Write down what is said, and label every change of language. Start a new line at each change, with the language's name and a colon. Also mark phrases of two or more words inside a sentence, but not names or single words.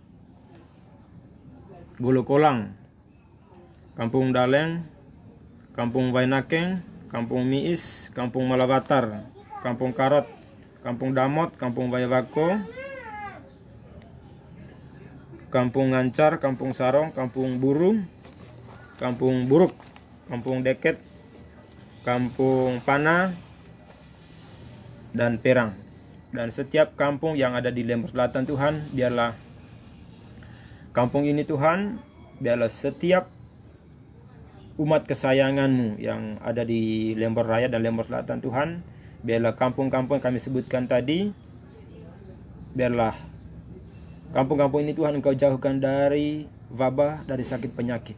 Indonesian: Golokolang, Kampung Daleng, Kampung Wainakeng, Kampung Miis, Kampung Malabatar, Kampung Karot, Kampung Damot, Kampung Wayawako, Kampung Ngancar, Kampung Sarong, Kampung Buru, Kampung Buruk, Kampung Deket, Kampung Pana, dan Perang. Dan setiap kampung yang ada di Lembor Selatan Tuhan, biarlah kampung ini Tuhan, biarlah setiap umat kesayangan-Mu yang ada di Lembor Raya dan Lembor Selatan Tuhan, biarlah kampung-kampung yang kami sebutkan tadi, biarlah kampung-kampung ini Tuhan Engkau jauhkan dari wabah, dari sakit penyakit.